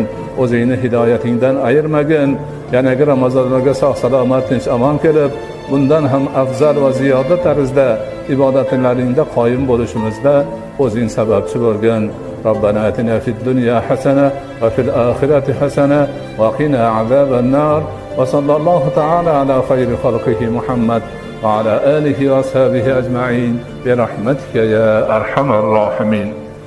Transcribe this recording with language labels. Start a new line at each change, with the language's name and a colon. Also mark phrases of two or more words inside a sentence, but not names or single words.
Uzbek: O'zingni hidoyatingdan ayirmagin. Yanagi Ramazonlarga sog' salomat tinch omon kelib, bundan ham afzal va ziyoda tarzda ibodatlaringda qoyim bo'lishimizda o'zing sababchi bo'lgin.
Arabic: ربنا آتنا في الدنيا حسنة وفي الآخرة حسنة وقنا عذاب النار. وصلى الله تعالى على خير خلقه محمد وعلى آله وأصحابه أجمعين برحمتك يا أرحم الراحمين.